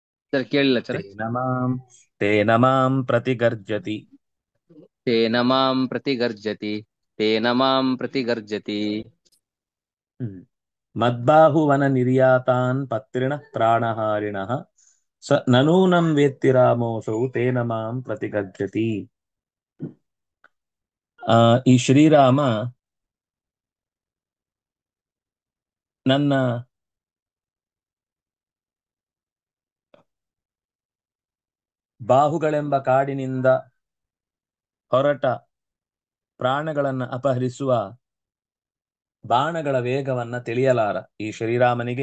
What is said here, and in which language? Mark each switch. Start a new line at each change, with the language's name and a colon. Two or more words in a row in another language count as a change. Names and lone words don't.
Kannada: ಸರ್ ಕೇಳಿಲ್ಲ ಸರ್.
Sanskrit: ತೇನ ಮಾಂ ತೇನ ಮಾಂ ಪ್ರತಿಗರ್ಜತಿ. ತೇನ ಮಾಂ ಪ್ರತಿಗರ್ಜತಿ. ತೇನ ಮಾಂ ಪ್ರತಿಗರ್ಜತಿ. ಹ್ಮ್. ಮದ್ಬಾಹುವನ ನಿರ್ಯಾತಾನ್ ಪತ್ರಿಣಃ ಪ್ರಾಣಹಾರಿಣಃ ಸ ನನೂನಂ ವೇತ್ತಿ ರಾಮೋऽಸೌ ತೇನ ಮಾಂ ಪ್ರತಿಗರ್ಜತಿ.
Kannada: ಈ ಶ್ರೀರಾಮ ನನ್ನ ಬಾಹುಗಳೆಂಬ ಕಾಡಿನಿಂದ ಹೊರಟ ಪ್ರಾಣಗಳನ್ನು ಅಪಹರಿಸುವ ಬಾಣಗಳ ವೇಗವನ್ನ ತಿಳಿಯಲಾರ ಈ ಶ್ರೀರಾಮನಿಗೆ.